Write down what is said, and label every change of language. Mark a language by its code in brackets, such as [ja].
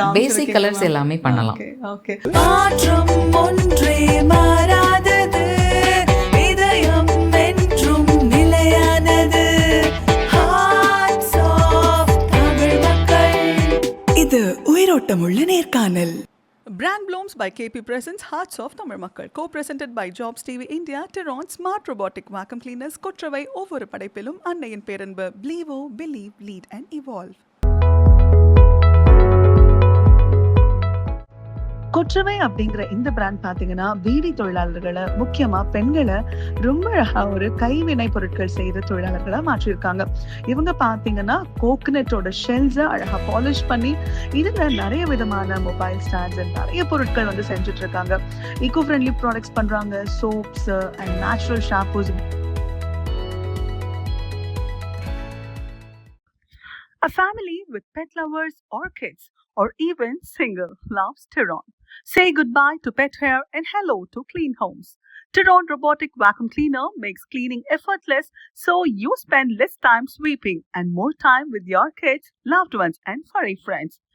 [ta] காமிச்சிருக்கீங்க. பேசிக் colours எல்லாமே பண்ணலாம். Okay. மாற்றம் ஒன்றே மாறாதது, இதயம் என்றும் நிலையானது. Hearts of தமிழ் மக்கள். இது உயிரோட்டமுள்ள நேர்காணல். [en] Brand Blooms by KP presents Hearts of Tamil Makkal, co-presented by Jobs TV India, Tehran Smart Robotic Vacuum Cleaners, [ta] Kotravai ஒவ்வொரு படைப்பிலும் அன்னையின் பேரன்பு. [en] Blevo, believe, lead and evolve. [ta] Kotravai அப்படிங்கிற இந்த பிராண்ட் பாத்தீங்கன்னா பீடி தொழிலாளர்களை, முக்கியமா பெண்களை ரொம்ப அழகா ஒரு கைவினை பொருட்கள் செய்யற தொழிலாளர்களா மாற்றிருக்காங்க. இவங்க பாத்தீங்கன்னா கோகனட்டோட ஷெல்ஸை அழகா பாலிஷ் பண்ணி இதுல நிறைய விதமான மொபைல் ஸ்டாண்ட்ஸ் நிறைய பொருட்கள் வந்து செஞ்சுட்டு இருக்காங்க. ஈகோ ஃப்ரெண்ட்லி ப்ராடக்ட்ஸ் பண்றாங்க, soaps and natural shampoos. [en] A family with pet lovers or kids, or even single, loves Tehran. Say goodbye to pet hair and hello to clean homes. Tehran Robotic Vacuum Cleaner makes cleaning effortless, so you spend less time sweeping and more time with your kids, loved ones and furry friends.